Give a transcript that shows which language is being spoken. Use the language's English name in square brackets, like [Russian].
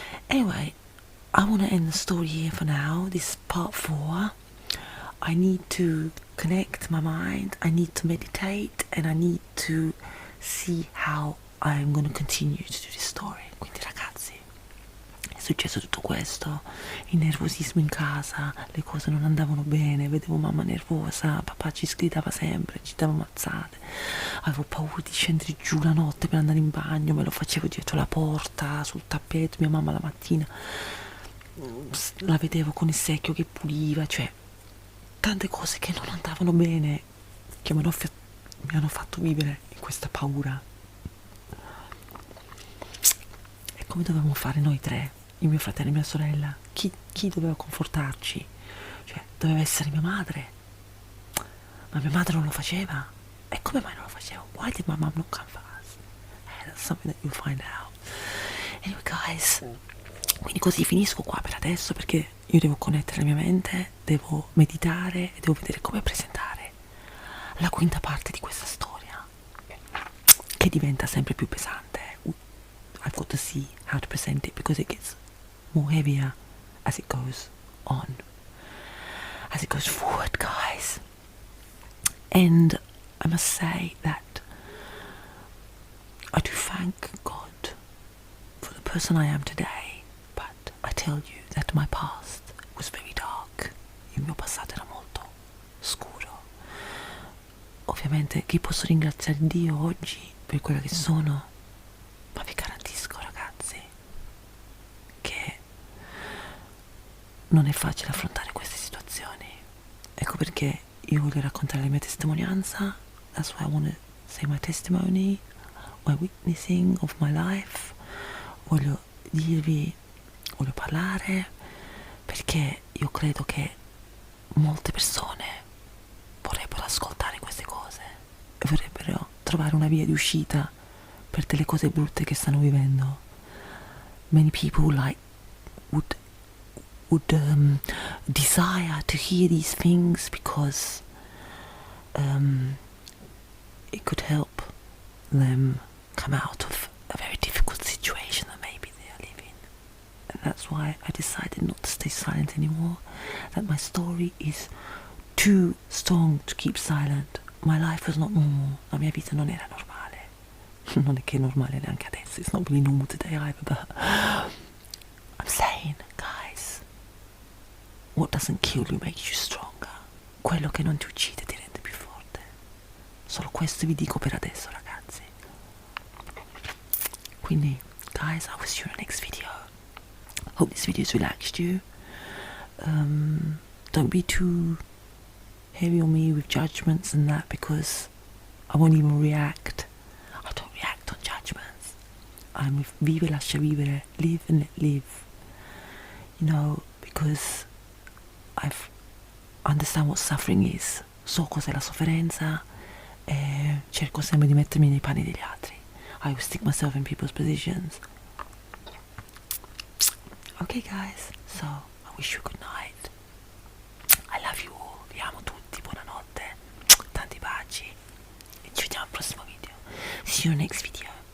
[English] Anyway, I want to end the story here for now. This is part 4. I need to connect my mind, I need to meditate, and I need to see how I'm going to continue to do this story. [Italian] Quindi ragazzi, successo tutto questo, il nervosismo in casa, le cose non andavano bene, vedevo mamma nervosa, papà ci sgridava sempre, ci dava mazzate, avevo paura di scendere giù la notte per andare in bagno, me lo facevo dietro la porta, sul tappeto, mia mamma la mattina la vedevo con il secchio che puliva, cioè tante cose che non andavano bene, che mi hanno fatto vivere in questa paura. E come dovevamo fare noi tre, il mio fratello e mia sorella? Chi doveva confortarci? Cioè, doveva essere mia madre, ma mia madre non lo faceva. E come mai non lo faceva? [English] Why did my mom not come for us? That's something that you'll find out. Anyway guys, [Italian] quindi così finisco qua per adesso, perché io devo connettere la mia mente, devo meditare e devo vedere come presentare la quinta parte di questa storia, che diventa sempre più pesante. [English] I've got to see how to present it, because it gets more heavier as it goes on, as it goes forward, guys. And I must say that I do thank God for the person I am today, but I tell you that my past was very dark. [Italian] Il mio passato era molto scuro. Ovviamente chi posso ringraziare Dio oggi per quella che sono, ma vi garantisco ragazzi che non è facile affrontare queste situazioni. Ecco perché io voglio raccontare la mia testimonianza. [English] That's why I want to say my testimony, my witnessing of my life. [Italian] Voglio dirvi, voglio parlare, perché io credo che molte persone vorrebbero ascoltare queste cose e vorrebbero trovare una via di uscita per delle cose brutte che stanno vivendo. [English] Many people would desire to hear these things because it could help them come out of a very difficult situation that maybe they are living. And that's why I decided not to stay silent anymore, that my story is too strong to keep silent. My life was not normal. [Italian] La mia vita non era normale. Non è che è normale neanche adesso. [English] It's not really normal today either, but I'm saying, guys, what doesn't kill you makes you stronger. [Italian] Quello che non ti uccide ti rende più forte. Solo questo vi dico per adesso, ragazzi. Quindi, [English] guys, I will see you in the next video. Hope this video has relaxed you. Don't be too heavy on me with judgments and that, because I won't even react. I don't react on judgments. I'm with [Italian] vive, lascia vivere, [English] live and let live. You know, because I've understand what suffering is. [Italian] So cos'è la sofferenza e cerco sempre di mettermi nei panni degli altri. [English] I will stick myself in people's positions. Okay guys, so I wish you a good night. I love you all. [Italian] Vi amo tutti, buonanotte. Tanti baci. E ci vediamo al prossimo video. [English] See you next video.